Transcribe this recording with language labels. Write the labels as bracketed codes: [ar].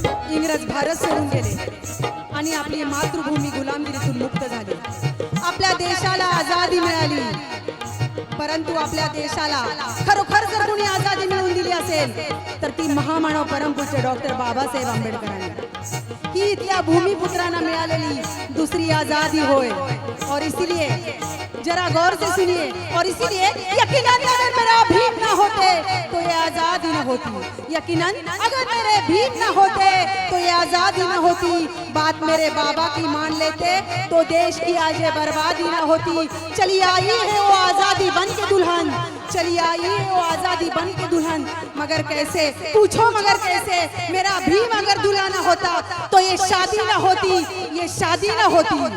[mr] इंग्रज भारत सोडून गेले आणि आपली मातृभूमी गुलामगिरीतून मुक्त झाली. आपल्या देशाला आजादी मिळाली. परंतु आपल्या देशाला खरोखर जर कोणी आजादी मिळवून दिली असेल तर ती महामानव परमपूज्य डॉक्टर बाबासाहेब आंबेडकरांनी. ही इथल्या भूमिपुत्रांना मिळालेली दुसरी आजादी होय. [hi] और इसीलिए जरा गौर से सुनिए. और इसीलिए यकीनन अगर मेरा भीम ना होते तो ये आजादी न होती. यकीनन अगर मेरे भीम न होते तो ये आजादी न होती. बात मेरे बाबा की मान लेते तो देश की आज ये बर्बादी न होती. चली आई है वो आजादी बन के दुल्हन, चली आई है वो आजादी बन के दुल्हन. मगर कैसे, पूछो मगर कैसे. मेरा भीम अगर दूल्हा न होता तो ये शादी न होती, ये शादी न होती.